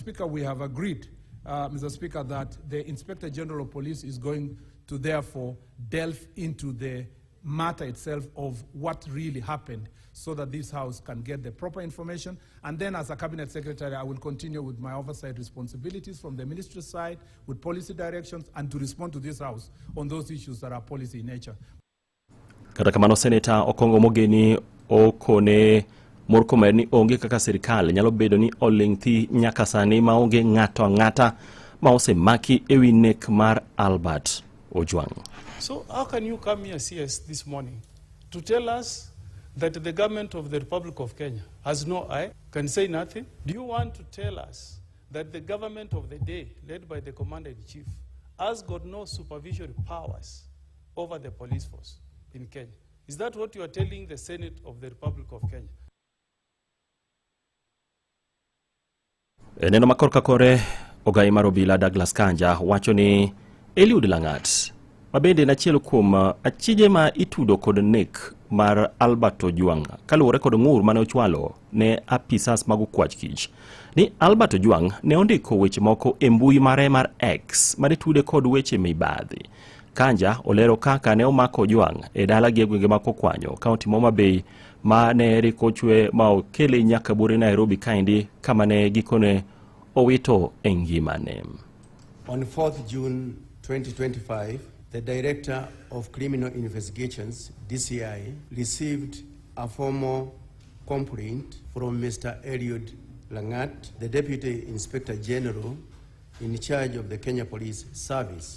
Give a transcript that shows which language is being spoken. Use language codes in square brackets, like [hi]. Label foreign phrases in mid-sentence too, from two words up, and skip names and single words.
[en] Speaker, we have agreed, Mr. Speaker, that the Inspector General of Police is going to therefore delve into the matter itself of what really happened so that this House can get the proper information. And then as a Cabinet Secretary, I will continue with my oversight responsibilities from the ministry side with policy directions and to respond to this House on those issues that are policy in nature. [luo] Kata kamano Senator Okongo Mogeni okone Murkomen ni onge kaka serikal nyalo bedo ni oling'thi nyaka sani ma onge ng'ato ang'ata ma osemaki ewi nek mar Albert Ojwang. [en] So how can you come here, CS, this morning to tell us that the government of the Republic of Kenya has no eye, can say nothing? Do you want to tell us that the government of the day, led by the Commander-in-Chief, has got no supervisory powers over the police force in Kenya? Is that what you are telling the Senate of the Republic of Kenya? [luo] Neno makorka kore ogai mar obila Douglas Kanja wacho ni Eliud Langat mabende nachielo kuom achije ma itudo kod nek mar Albert Ojwang kaluwore kod ng'ur mane ochwalo ne apisas mag kwach kich ni Albert Ojwang ne ondiko weche moko e mbui mare mar X mane tude kod weche mibadhi. Kanja olero kaka ne omako Ojwang e dala gi gwenge ma Kokwanyo kaunti Homa Bay ma ne riko chwe ma okele nyaka buri Nairobi kaindi kama ne gikone owito e ngimane. [en] On 4th June 2025, the Director of Criminal Investigations, DCI, received a formal complaint from Mr. Eliud Langat, the Deputy Inspector General in charge of the Kenya Police Service.